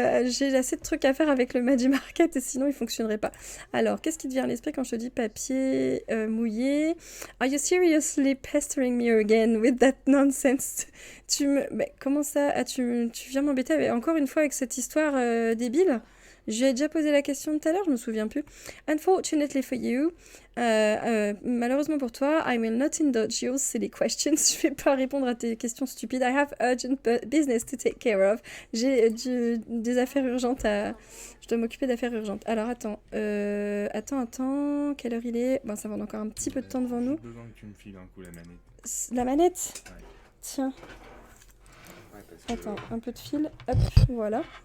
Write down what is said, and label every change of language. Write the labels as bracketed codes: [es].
[fr] J'ai assez de trucs à faire avec le Magic Market et sinon il fonctionnerait pas. Alors, qu'est-ce qui te vient à l'esprit quand je te dis papier mouillé? [en] Are you seriously pestering me again with that nonsense? [fr] Comment ça? Tu viens m'embêter encore une fois avec cette histoire débile? J'ai déjà posé la question tout à l'heure, je me souviens plus. [en] Unfortunately for you, [fr] malheureusement pour toi, [en] I will not indulge your silly questions. [fr] Je vais pas répondre à tes questions stupides. [en] I have urgent business to take care of. [fr] J'ai des affaires urgentes à... Je dois m'occuper d'affaires urgentes. Alors attends, quelle heure il est? Bon, ça va encore un petit peu de temps devant nous. J'ai besoin que tu me files un coup la manette. La manette? Ouais. Tiens. Ouais, parce que... Attends, un peu de fil. Hop, voilà.